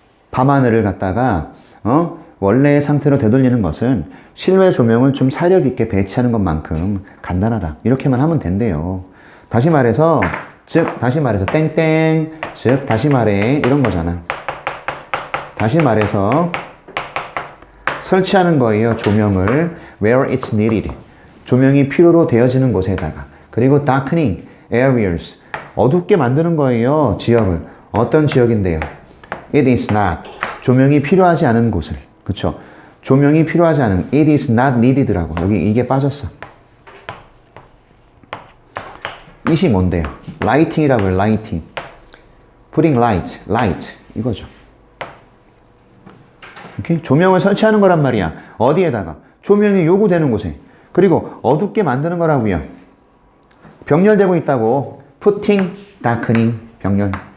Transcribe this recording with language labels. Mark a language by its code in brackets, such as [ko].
[ko] 밤하늘을 갖다가 원래의 상태로 되돌리는 것은 실외 조명을 좀 사려 깊게 배치하는 것만큼 간단하다. 이렇게만 하면 된대요. 다시 말해서 땡땡, 즉 다시 말해 이런 거잖아. 다시 말해서 설치하는 거예요. 조명을 [en] where it's needed. [ko] 조명이 필요로 되어지는 곳에다가. [en] 그리고 darkening areas. [ko] 어둡게 만드는 거예요. 지역을. 어떤 지역인데요? [en] It is not. [ko] 조명이 필요하지 않은 곳을. 그쵸? 조명이 필요하지 않은. [en] It is not needed라고. [ko] 여기 이게 빠졌어. it이 뭔데요? lighting이라고 해요. [en] lighting. putting light. 이거죠. 오케이? [ko] 조명을 설치하는 거란 말이야. 어디에다가? 조명이 요구되는 곳에. 그리고 어둡게 만드는 거라고요. 병렬되고 있다고. putting, darkening, 병렬.